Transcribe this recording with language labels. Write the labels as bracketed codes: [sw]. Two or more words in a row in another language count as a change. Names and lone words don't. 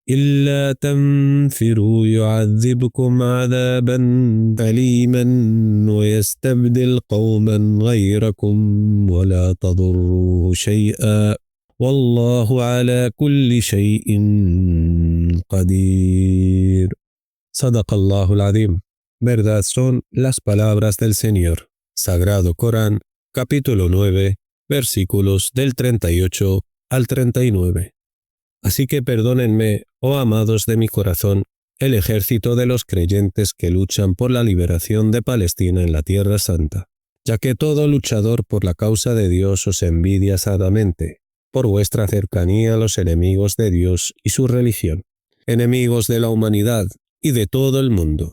[ar] إلا تنفروا يعذبكم عذابا أليما ويستبدل قوما غيركم ولا تضروه شيئا والله على كل شيء قدير. صدق الله العظيم. [es] Verdad son las palabras del Señor. Sagrado Corán, capítulo 9, versículos del 38 al 39. Así que perdónenme, oh amados de mi corazón, el ejército de los creyentes que luchan por la liberación de Palestina en la Tierra Santa, ya que todo luchador por la causa de Dios os envidia sadamente, por vuestra cercanía a los enemigos de Dios y su religión, enemigos de la humanidad y de todo el mundo.